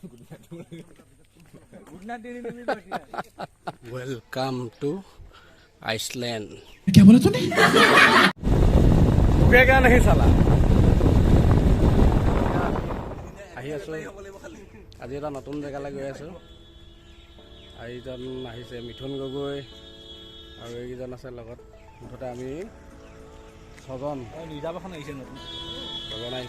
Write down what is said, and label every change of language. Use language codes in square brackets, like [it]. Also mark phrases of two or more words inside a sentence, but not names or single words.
[en] Welcome to Iceland. [hi] क्या बोला तूने? क्या नहीं साला [as] আহি আছো আজি এটা নতুন জেগালৈ গৈ আছো। এইজন আহিছে মিথুন গগৈ আৰু এইজন আছে লগত। মুঠতে আমি ছজন নিজাবাখন আহিছে নতুন ছজন আহিছো।